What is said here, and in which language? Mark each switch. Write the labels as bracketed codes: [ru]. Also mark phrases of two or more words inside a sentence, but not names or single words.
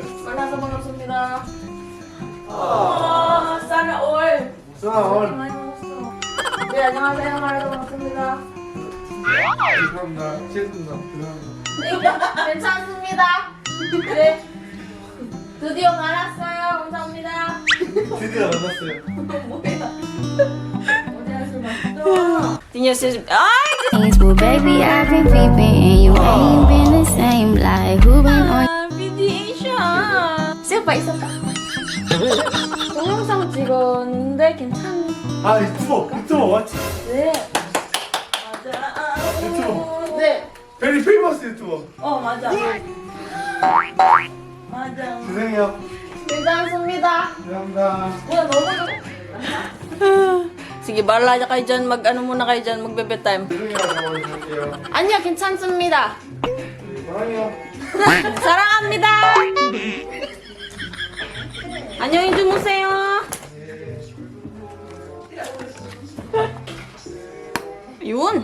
[ko] 만나서 반갑습니다. [tl] sana all. [ko] 많이 먹었어. 네, 안녕하세요. 만나서 반갑습니다. 죄송합니다. 죄송합니다. 괜찮습니다. 네. 드디어 만났어요. 감사합니다. 드디어 만났어요. [en] Well, baby, I've been creeping and you ain't been the same. Like, who been on [ko] mediation. 오빠 있었다. 동영상 찍었는데 괜찮네. 아, 유튜버 맞지? 네. 맞아. 유튜버. 네. [en] very famous YouTuber. [ko] 맞아. 맞아. 죄송해요. 괜찮습니다. 죄송합니다. 뭐야, 너무 [tl] sige, bahala kayo dyan. Mag-ano muna kayo dyan. Magbe-bed time. [ko] 죄송해요. 저번에 아니요, 괜찮습니다. 사랑해요. 사랑합니다. 안녕히 주무세요. 윤.